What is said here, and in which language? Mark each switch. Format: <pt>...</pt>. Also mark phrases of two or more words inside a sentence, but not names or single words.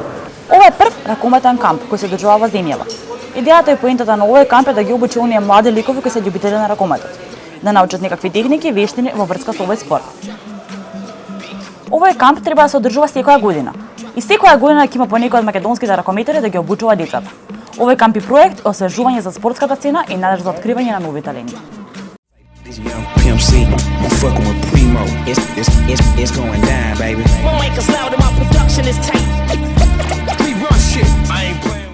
<mk>Ова е прв ракометен камп кој се одржува во земјава. Идејата и поентата на овој камп е да ги обучи оние млади ликови кои се љубители на ракометот, да научат некакви техники и вештини во врска со овој спорт. Овој камп треба да се одржува секоја година. И секоја година ќе има по некој од македонските ракометари да ги обучува децата. Овој камп и проект е освежување за спортската сцена и надеж за откривање на нови таленти.</mk> <en>This young Pimp C, I'm fucking with Primo. It's going down, baby. My mic is loud and my production is tight. We run shit. I ain't playing.</en>